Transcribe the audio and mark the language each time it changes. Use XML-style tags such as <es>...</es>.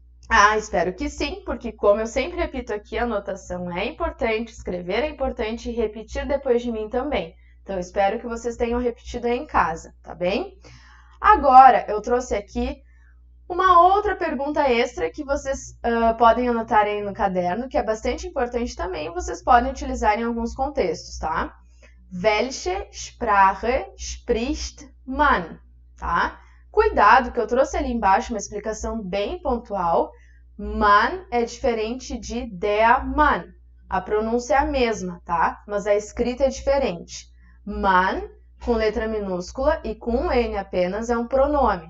<pt>Ah, espero que sim, porque como eu sempre repito aqui, a anotação é importante, escrever é importante e repetir depois de mim também. Então, eu espero que vocês tenham repetido aí em casa, tá bem? Agora, eu trouxe aqui Uma outra pergunta extra que vocês podem anotar aí no caderno, que é bastante importante também, vocês podem utilizar em alguns contextos, tá?</pt> <de>Welche Sprache spricht man?</de> <pt>Tá? Cuidado que eu trouxe ali embaixo uma explicação bem pontual. Man é diferente de der Mann. A pronúncia é a mesma, tá? Mas a escrita é diferente. Man, com letra minúscula e com um N apenas, é um pronome.</pt>